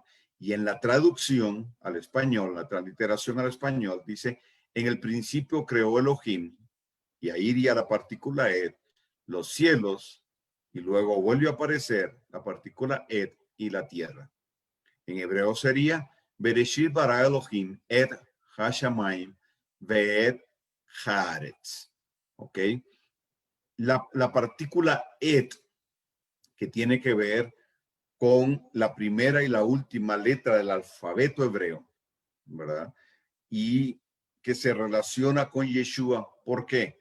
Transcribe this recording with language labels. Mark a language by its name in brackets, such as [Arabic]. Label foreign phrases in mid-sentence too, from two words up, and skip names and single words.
[Spanish] Y en la traducción al español, la transliteración al español, dice, en el principio creó Elohim, y ahí iría la partícula et, los cielos, y luego vuelve a aparecer la partícula et y la tierra. En hebreo sería, [Hebrew] בראשית ברא אלוהים את השמים ואת הארץ. [Spanish] ¿Ok? La partícula et, que tiene que ver con la primera y la última letra del alfabeto hebreo, ¿verdad? Y que se relaciona con Yeshua. ¿Por qué?